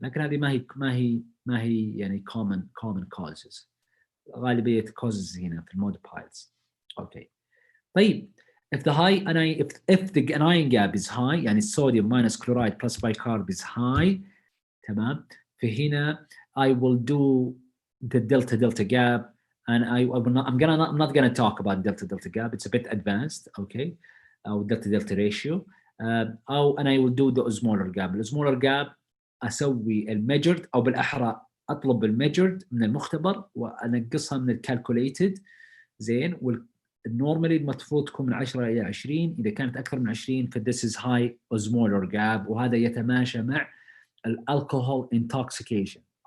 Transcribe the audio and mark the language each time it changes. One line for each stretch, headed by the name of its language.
Arabic: لكن هذه ما هي يعني common causes. غالبيه causes هنا في المود بايلز. اوكي.
English: طيب if the anion gap is high يعني sodium minus chloride plus bicarb is high
Arabic: تمام, فهنا
English: I will do the delta gap, and I'm not gonna talk about delta gap. It's a bit advanced, okay? أو delta ratio. and I will do the osmolar gap.
Arabic: الosmolar gap أسوي الميجرد أو بالأحرى أطلب الميجرد من المختبر وأنقصها من الكالكوليتد زين. والنورمالي المفروض تكون من 10 إلى 20. إذا كانت أكثر من 20 ف
English: this is high osmolar gap,
Arabic: وهذا يتماشى مع الالكوهول intoxication.